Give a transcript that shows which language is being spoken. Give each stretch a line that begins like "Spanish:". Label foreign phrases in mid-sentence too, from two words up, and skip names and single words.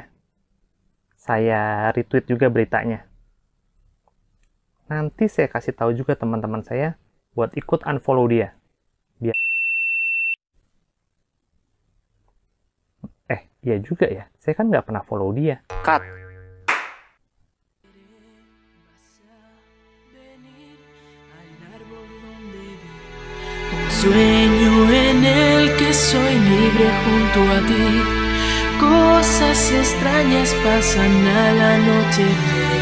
Indonesian: Saya retweet juga beritanya. Nanti saya kasih tahu juga teman-teman saya buat ikut unfollow dia. Iya juga ya, saya kan nggak pernah follow dia. Cut!
Spanish: Sueño en el que soy libre junto a ti. Cosas extrañas pasan al anochecer.